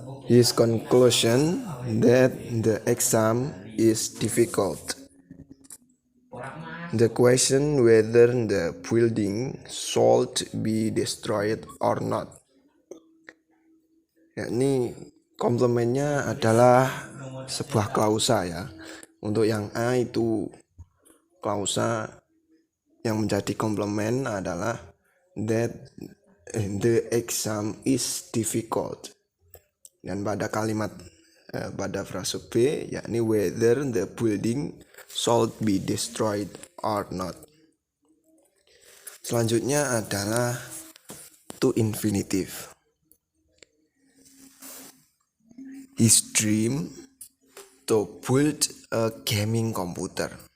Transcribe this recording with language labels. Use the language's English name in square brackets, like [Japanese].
[English] His conclusion that the exam is difficult. The question whether the building should be destroyed or not. [Indonesian] Yakni komplementnya adalah sebuah klausa ya. Untuk yang A itu klausa yang menjadi komplement adalah [English] that the exam is difficult. [Indonesian] Dan pada kalimat pada frase B yakni [English] whether the building should be destroyed or not. [Indonesian] Selanjutnya adalah to infinitive. [English] His dream to build a gaming computer.